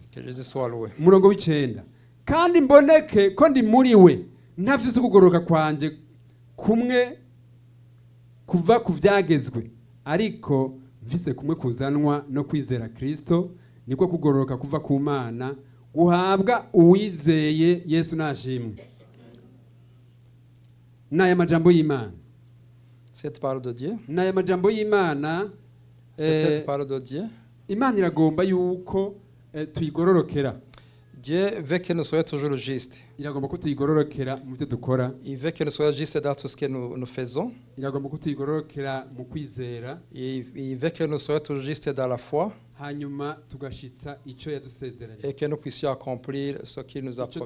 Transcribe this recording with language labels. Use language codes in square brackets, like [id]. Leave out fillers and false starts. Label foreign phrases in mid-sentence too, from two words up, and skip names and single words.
[rn] Umurongo w'icenda, kandi mboneke ko ndi muri we ntafise ukugoroka kwanje kumwe kuva ku byagezwe, ariko mvise kumwe kuzanwa no kwizera Kristo, niko kugororoka kuva ku Mana guhabwa uwizeye Yesu nashimwe. N'aya majambo y'Imana, [fr] cette parole de Dieu, [rn] n'aya majambo y'Imana, [fr] cette parole de Dieu, [rn] Imana iragomba yuko tuyigororokera. [fr] Dieu veut que nous soyons toujours justes. Il veut que nous soyons justes dans tout ce que nous faisons. Il veut que nous soyons toujours justes dans la foi. Et que nous puissions accomplir ce qu'il nous a promis.